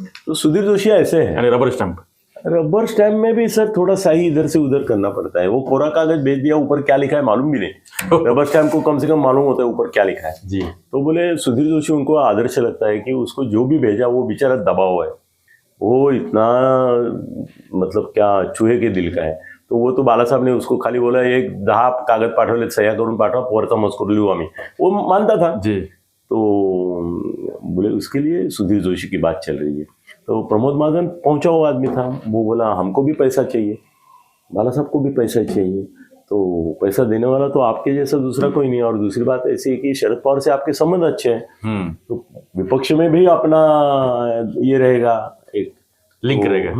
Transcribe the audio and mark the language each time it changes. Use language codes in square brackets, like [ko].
[hi] तो सुधीर जोशी ऐसे है, रबर स्टैम्प में भी सर थोड़ा सही इधर से उधर करना पड़ता है। वो कोरा कागज भेज दिया, ऊपर क्या लिखा है मालूम भी नहीं। रबर स्टैम्प को कम से कम मालूम होता है ऊपर क्या लिखा है जी। तो बोले सुधीर जोशी उनको आदर्श लगता है कि उसको जो भी भेजा वो बेचारा दबा हुआ है, वो इतना मतलब क्या चूहे के दिल का है। तो वो तो बाला साहब ने उसको खाली बोला [mr] एक 10 कागद पाठवले सह्या करून पाठवा, पोरचा मजकूर लिहू आम्ही, [hi] वो मानता था जी। तो बोले उसके लिए सुधीर जोशी की बात चल रही है। तो प्रमोद महाजन पहुंचा हुआ आदमी था, वो बोला हमको भी पैसा चाहिए, बाला साहब को भी पैसा चाहिए, तो पैसा देने वाला तो आपके जैसा दूसरा कोई नहीं। और दूसरी बात ऐसी है कि शरद पवार से आपके संबंध अच्छे हैं, तो विपक्ष में भी अपना ये रहेगा, एक लिंक रहेगा।